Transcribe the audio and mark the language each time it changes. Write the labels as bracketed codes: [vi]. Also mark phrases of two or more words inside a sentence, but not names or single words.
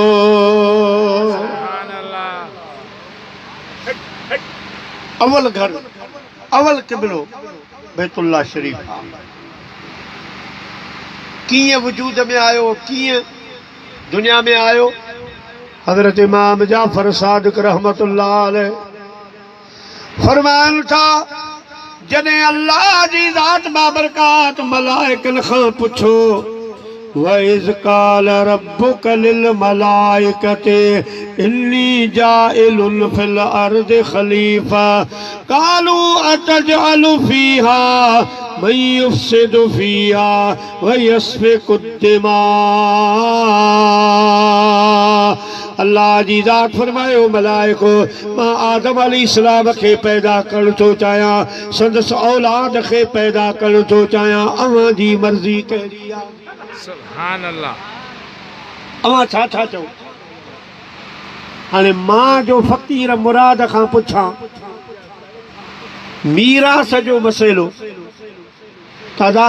[sd] अवल घर अवल क़िबलो बैतुल्लाह शरीफ कीअं वजूद में आयो, कीअं दुनिया में आयो। हज़रत इमाम जाफर सादिक [ar] رحمة الله عليه [sd] फरमाइनि था जॾहिं अल्लाह जी ज़ात बाबरकात मलाइकनि खां पुछो [ar] وإذ قال ربك للملائكة إني جاعل في الأرض خليفة قالوا أتجعل فيها من يفسد فيها ويسفك الدماء. [sd] अल्लाह जी ज़ात फरमायो मलाइको मां आदम अलैहिस्सलाम खे पैदा करण थो चाहियां संदसि औलाद खे पैदा करण थो चाहियां अवां जी मर्ज़ी कहिड़ी आहे [ar] سبحان الله [sd] अवां छा छा चओ हाणे मां जो फ़क़ीर मुराद खां पुछां मीरास जो मसइलो तादा